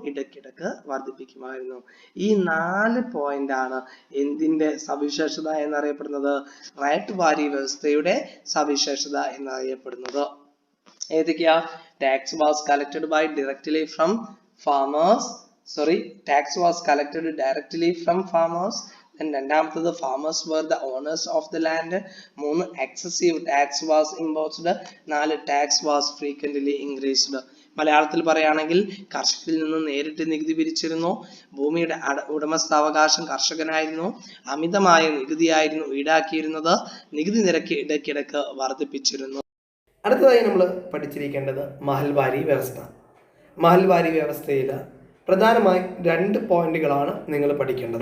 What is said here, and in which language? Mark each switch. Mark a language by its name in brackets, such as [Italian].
[Malayalam] ഇടയ്ക്കിടയ്ക്ക് വർദ്ധിപ്പിക്കുമായിരുന്നു. ഈ 4 പോയിന്റ് ആണ് എന്തിന്റെ സവിശേഷത എന്നറിയപ്പെടുന്നത്? റേറ്റ് വാരി വ്യവസ്ഥയുടെ സവിശേഷത എന്നറിയപ്പെടുന്നത്. ഏതൊക്കെയാ? [English] Tax was collected by directly from farmers. Tax was collected directly from farmers. [Malayalam] രണ്ടാമത്തത് [English] farmers were the owners of the land. 3 excessive tax was imposed. 4 tax was frequently increased. [Malayalam] മലയാളത്തിൽ പറയുകയാണെങ്കിൽ കർഷകരിൽ നിന്ന് നേരിട്ട് നികുതി പിരിച്ചിരുന്നു. ഭൂമിയുടെ ഉടമസ്ഥാവകാശം കർഷകനായിരുന്നു. അമിതമായ നികുതിയായിരുന്നു ഈടാക്കിയിരുന്നത്. നികുതി നിരക്ക് ഇടയ്ക്കിടയ്ക്ക് വർദ്ധിപ്പിച്ചിരുന്നു. അടുത്തതായി നമ്മൾ പഠിച്ചിരിക്കേണ്ടത് മഹൽവാരി വ്യവസ്ഥ. മഹൽവാരി വ്യവസ്ഥയിൽ പ്രധാനമായും 2 പോയിന്റുകളാണ് നിങ്ങൾ പഠിക്കേണ്ടത്.